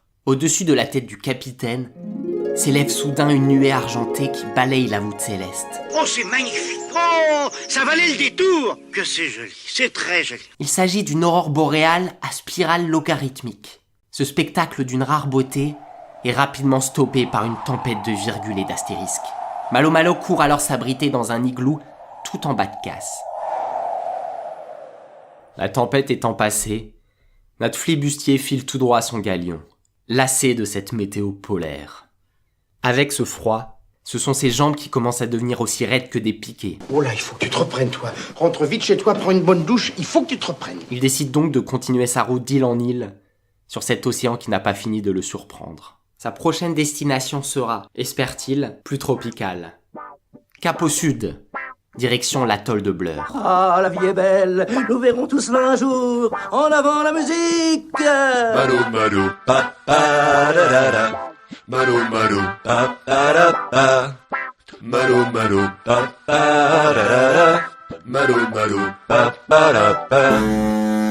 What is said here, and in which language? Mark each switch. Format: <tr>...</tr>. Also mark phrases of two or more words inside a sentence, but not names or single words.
<fr>Au-dessus de la tête du capitaine, s'élève soudain une nuée argentée qui balaye la voûte céleste. Oh, c'est magnifique. Oh, ça valait le détour. Que c'est joli, c'est très joli. Il s'agit d'une aurore boréale à spirale logarithmique. Ce spectacle d'une rare beauté est rapidement stoppé par une tempête de virgules et d'astérisques. Malo Malo court alors s'abriter dans un igloo tout en bas de casse. La tempête étant passée, notre flibustier file tout droit à son galion, lassé de cette météo polaire. Avec ce froid, ce sont ses jambes qui commencent à devenir aussi raides que des piquets. Oh là, il faut que tu te reprennes, toi. Rentre vite chez toi, prends une bonne douche. Il faut que tu te reprennes. Il décide donc de continuer sa route d'île en île, sur cet océan qui n'a pas fini de le surprendre. Sa prochaine destination sera, espère-t-il, plus tropicale. Cap au sud, direction l'atoll de Blur. Ah, la vie est belle, nous verrons tout cela un jour. En avant la musique. Malo malo pa pa da da da. Malo malo pa pa da pa. Malo malo pa pa da da da. Malo malo pa pa da pa.</fr>